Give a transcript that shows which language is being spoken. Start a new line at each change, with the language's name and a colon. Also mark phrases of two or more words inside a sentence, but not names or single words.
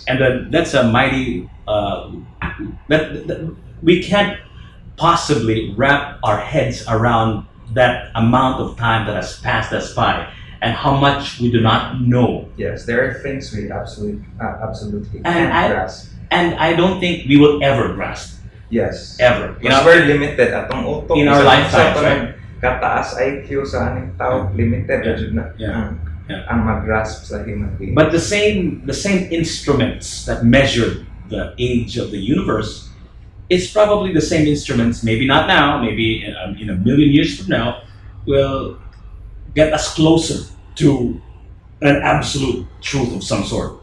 English: And then that's a mighty that we can't possibly wrap our heads around that amount of time that has passed us by and how much we do not know. Yes, there are things we absolutely And can't I- grasp. And I don't think we will ever grasp. Yes. Ever. You Because know, we're limited
Cebuano: atong utok.
English: in our
Cebuano: Isa-
English: lifetimes,
Cebuano: isa pa
English: right?
Cebuano: ng Kataas IQ sa aning tao,
English: limited Yeah.
Cebuano: jud na
English: Yeah. Yeah.
Cebuano: ang mag-grasp sa
English: human being. But the same instruments that measured the age of the universe is probably the same instruments, maybe not now, maybe in a million years from now, will get us closer to an absolute truth of some sort.